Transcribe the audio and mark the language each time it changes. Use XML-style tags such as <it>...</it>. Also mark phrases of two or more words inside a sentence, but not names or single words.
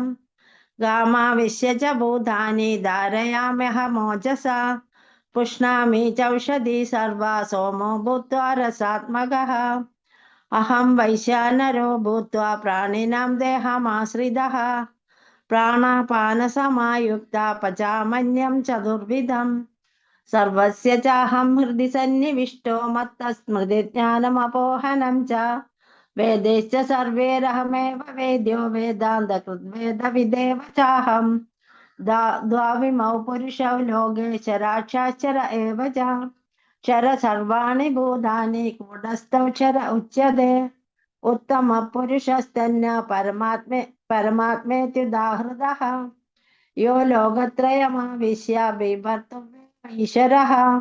<sa>ഗാമാവിശ്യ ച ഭൂതാനി ധാരയാമ്യഹമോജസാ. പുഷ്ണാമി ചൗഷധി സർവാ സോമോ ഭൂത്വാ രസാത്മകഃ. അഹം വൈശ്വാനരോ ഭൂത്വാ പ്രാണിനാം ദേഹമാശ്രിതഃ. പ്രാണാപാനസമായുക്ത പചാമന്യം ചതുർവിധം. സർവസ്യ ചാഹം ഹൃദി സന്നിവിഷ്ടോ മത്തസ്മൃതിജ്ഞാനമപോഹനം ച वेदैश्च सर्वैरहमेव वेद्यो वेदान्तकृद्वेदविदेव चाहं द्वाविमौ पुरुषौ लोके चराक्षाक्षर एव च क्षर सर्वाणि भूतानि कूटस्थौ क्षर उच्यते उत्तमपुरुषस्तन्न परमात्मेत्युदाहृतः यो लोकत्रयमाविश्य बिभर्तव्य ईश्वरः</sa>